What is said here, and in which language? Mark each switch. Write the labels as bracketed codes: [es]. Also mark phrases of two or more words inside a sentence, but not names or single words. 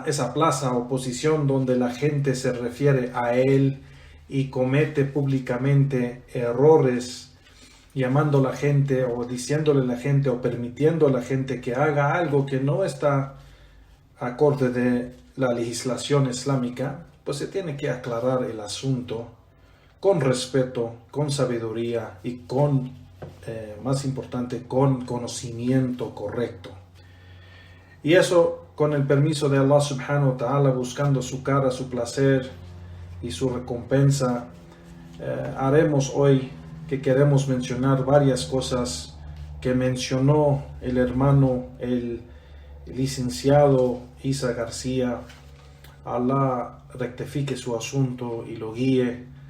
[es] plaza o posición donde la gente se refiere a él y comete públicamente errores, llamando a la gente o diciéndole a la gente o permitiendo a la gente que haga algo que no está acorde de la legislación islámica, pues se tiene que aclarar el asunto con respeto, con sabiduría y con, más importante, con conocimiento correcto. Y eso, con el permiso de Allah [ar] سبحانه وتعالى, [es] buscando su cara, su placer y su recompensa, haremos hoy que queremos mencionar varias cosas que mencionó el hermano, el licenciado Isa García. Allah rectifique su asunto y lo guíe.